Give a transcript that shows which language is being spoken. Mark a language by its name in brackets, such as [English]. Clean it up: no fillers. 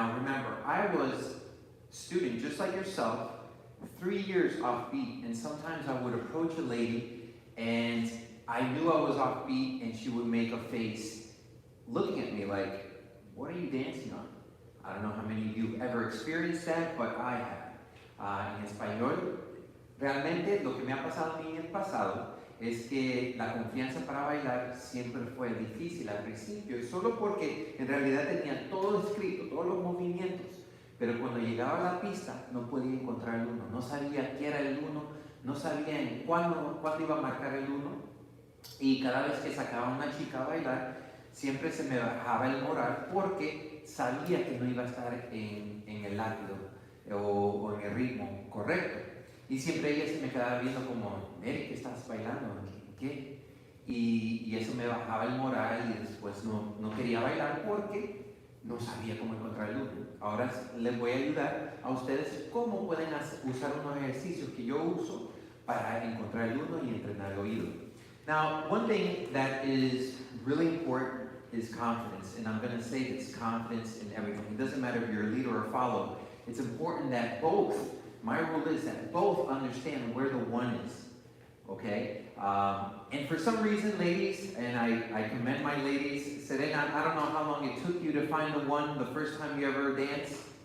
[English] Now remember, I was student just like yourself, 3 years off beat, and sometimes I would approach a lady and I knew I was off beat and she would make a face looking at me like, what are you dancing on? I don't know how many of you have ever experienced that, but I have. [Spanish] En español, realmente lo que me ha pasado a mí en el pasado es que la confianza para bailar siempre fue difícil al principio, y solo porque en realidad tenía todo escrito, todos los movimientos, pero cuando llegaba a la pista no podía encontrar el uno, no sabía qué era el uno, no sabía en cuándo iba a marcar el uno, y cada vez que sacaba una chica a bailar, siempre se me bajaba el moral porque sabía que no iba a estar en el látigo o en el ritmo correcto. Y siempre ella se me quedaba viendo como, Nery, ¿qué estás bailando? ¿Qué? Y eso me bajaba el moral y después no quería bailar porque no sabía cómo encontrar el uno. Ahora les voy a ayudar a ustedes cómo pueden usar unos ejercicios que yo uso para encontrar el uno y entrenar el oído. [English] Now, one thing that is really important is confidence, and I'm going to say it's confidence in everything. It doesn't matter if you're a leader or a follower. It's important that both, my rule is that both understand where the one is, okay? And for some reason, ladies, and I commend my ladies, Serena, I don't know how long it took you to find the one the first time you ever danced.